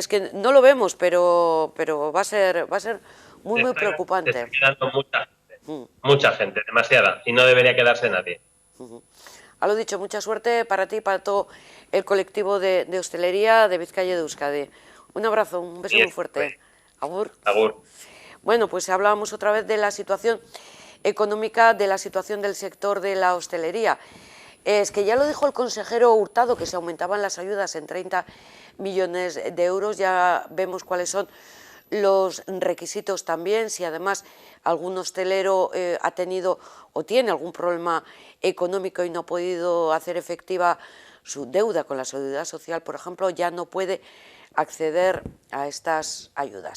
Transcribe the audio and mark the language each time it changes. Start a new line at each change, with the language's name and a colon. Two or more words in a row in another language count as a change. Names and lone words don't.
Spanish: Es que no lo vemos, pero va a ser muy preocupante. Se está quedando mucha gente, demasiada, y no debería quedarse nadie. A lo dicho, mucha suerte para ti y para todo el colectivo de hostelería de Vizcaya y de Euskadi. Un abrazo, un beso muy fuerte. Agur. Agur. Bueno, pues hablábamos otra vez de la situación económica, de la situación del sector de la hostelería. Es que ya lo dijo el consejero Hurtado, que se aumentaban las ayudas en 30 millones de euros, ya vemos cuáles son los requisitos también, si además algún hostelero ha tenido o tiene algún problema económico y no ha podido hacer efectiva su deuda con la Seguridad Social, por ejemplo, ya no puede acceder a estas ayudas.